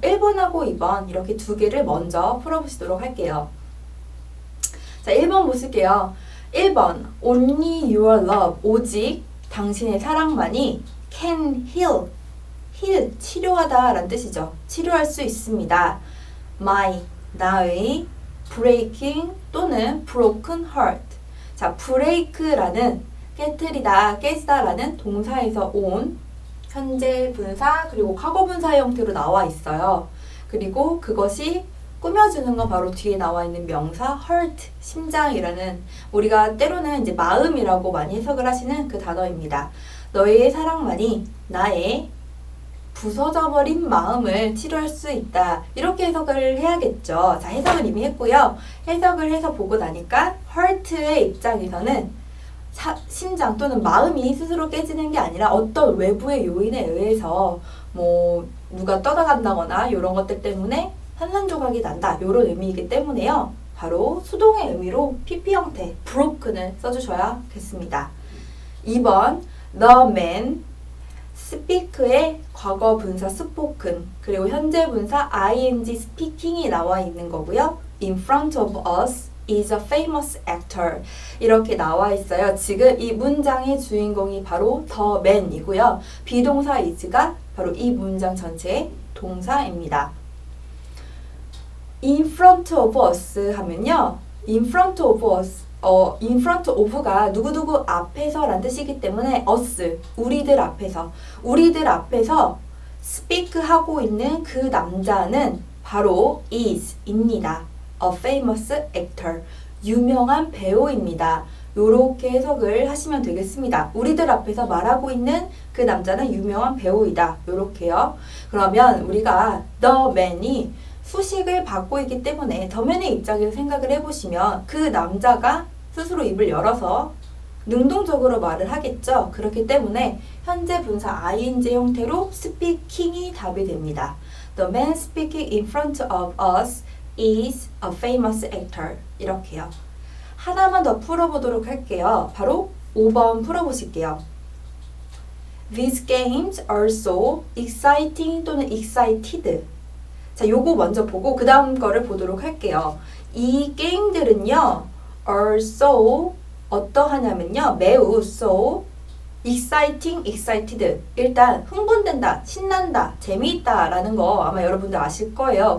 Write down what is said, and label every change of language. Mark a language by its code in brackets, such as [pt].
[ko] 1번하고 2번 이렇게 두 개를 먼저 풀어보시도록 할게요. 자, 1번 보실게요. 1번 [en] Only your love, [ko] 오직 당신의 사랑만이 [en] can heal, [ko] 치료하다 라는 뜻이죠. 치료할 수 있습니다. 나의 [en] breaking 또는 broken heart. [ko] 자, break라는 깨트리다, 깨지다 라는 동사에서 온 현재 분사 그리고 과거 분사의 형태로 나와 있어요. 그리고 그것이 꾸며주는 건 바로 뒤에 나와 있는 명사 heart, 심장이라는 우리가 때로는 이제 마음이라고 많이 해석을 하시는 그 단어입니다. 너의 사랑만이 나의 부서져 버린 마음을 치료할 수 있다. 이렇게 해석을 해야겠죠. 자, 해석을 이미 했고요. 해석을 해서 보고 나니까 heart의 입장에서는 심장 또는 마음이 스스로 깨지는 게 아니라 어떤 외부의 요인에 의해서 뭐 누가 떠나간다거나 이런 것들 때문에 산산조각이 난다. 이런 의미이기 때문에요. 바로 수동의 의미로 PP 형태, broken을 써주셔야겠습니다. 2번, the man, speak의 과거 분사 spoken, 그리고 현재 분사 ing speaking이 나와 있는 거고요. [en] in front of us is a famous actor. [ko] 이렇게 나와 있어요. 지금 이 문장의 주인공이 바로 the man이고요. 비동사 is가 바로 이 문장 전체의 동사입니다. [en] in front of us 하면요. [ko] in front of us, in front of가 누구누구 앞에서 라는 뜻이기 때문에 us, 우리들 앞에서 speak 하고 있는 그 남자는 바로 is입니다. [en] a famous actor, [ko] 유명한 배우입니다. 요렇게 해석을 하시면 되겠습니다. 우리들 앞에서 말하고 있는 그 남자는 유명한 배우이다. 요렇게요. 그러면 우리가 the man이 수식을 받고 있기 때문에 더맨의 입장에서 생각을 해보시면 그 남자가 스스로 입을 열어서 능동적으로 말을 하겠죠. 그렇기 때문에 현재 분사 ing 형태로 speaking이 답이 됩니다. [en] The man speaking in front of us is a famous actor. [ko] 이렇게요. 하나만 더 풀어보도록 할게요. 바로 5번 풀어보실게요. [en] These games are so exciting 또는 excited. [ko] 자, 요거 먼저 보고 그 다음 거를 보도록 할게요. 이 게임들은요, [en] are so [ko] 어떠하냐면요, 매우 [en] so excited. [ko] 일단 흥분된다, 신난다, 재미있다 라는 거 아마 여러분들 아실 거예요.